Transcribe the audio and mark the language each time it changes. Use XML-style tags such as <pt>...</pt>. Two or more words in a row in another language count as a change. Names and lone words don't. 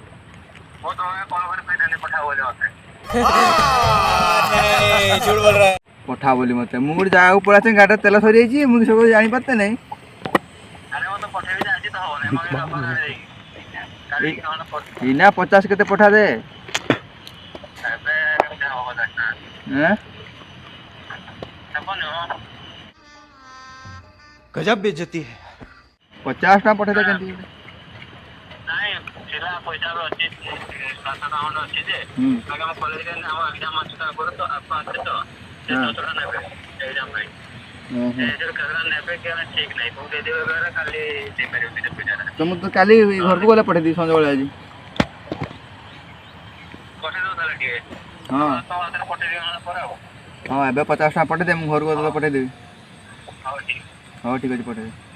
<or>ପଠା ବୋଲି ମତେ, ମୁଁ ଗୋଟେ ଜାଗାକୁ ପଳେଇ ଆସିଛି, ଗାଡ଼ିରେ ତେଲ ସରିଯାଇଛି, ମୁଁ ସବୁ ଜାଣିପାରତେ ନାହିଁ। ଏଇନା 50 କେତେ ପଠା ଦେ।</or> <hi>गजब बेइज्जती है।</hi> <or>50 ଟଙ୍କା ପଠେଇ ଦେ କେମିତି ଗୋଟେ। ତ ମୁଁ ତ କାଲି ଘରକୁ ଗଲେ ପଠେଇଦେବି ସଞ୍ଜବେଳେ ଆଜି। ହଁ ହଁ ଏବେ 50 ଟଙ୍କା ପଠେଇଦେ, ମୁଁ ଘରକୁ ଗଲେ ପଠେଇଦେବି। ହଉ ଠିକ୍ ଅଛି ପଠେଇଦେବି।</or>